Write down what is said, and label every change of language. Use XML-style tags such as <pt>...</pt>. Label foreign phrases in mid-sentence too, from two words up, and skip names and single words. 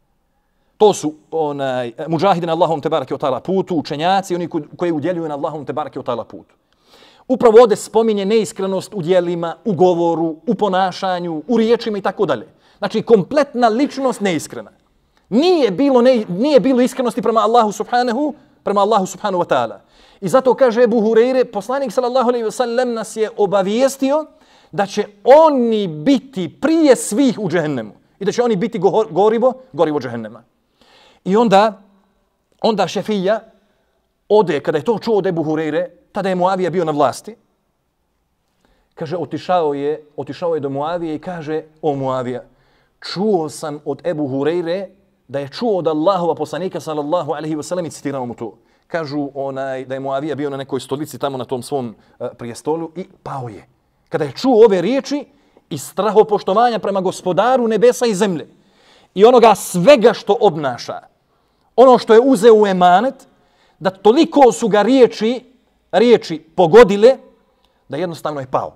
<bs>To su muđahidi na Allahom</bs> <ar>تبارك وتعالى</ar> <bs>putu, učenjaci, oni koji udjeljuju na Allahom</bs> <ar>تبارك وتعالى</ar> <bs>putu. Upravo ovdje spominje neiskrenost u djelima, u govoru, u ponašanju, u riječima i tako dalje. Znači, kompletna ličnost neiskrena. Nije bilo iskrenosti prema Allahu</bs> <ar>سبحانه وتعالى.</ar> <bs>I zato kaže Ebu Hureyre, poslanik</bs> <ar>صلى الله عليه وسلم</ar> <bs>nas je obavijestio da će oni biti prije svih u džehennemu i da će oni biti gorivo džehennema. I onda Onda šefija ode, kada je to čuo od Ebu Hureyre, tada je Muavija bio na vlasti. Kaže, otišao je do Muavije i kaže, o Muavija, čuo sam od Ebu Hureyre da je čuo od Allahova poslanika</bs> <ar>صلى الله عليه وسلم</ar> <bs>i citirao mu to. Kažu da je Muavija bio na nekoj stolici tamo na tom svom prijestolju i pao je. Kada je čuo ove riječi iz strahopoštovanja prema gospodaru nebesa i zemlje i onoga svega što obnaša, ono što je uzeo u emanet, da toliko su ga riječi pogodile da jednostavno je pao.</bs>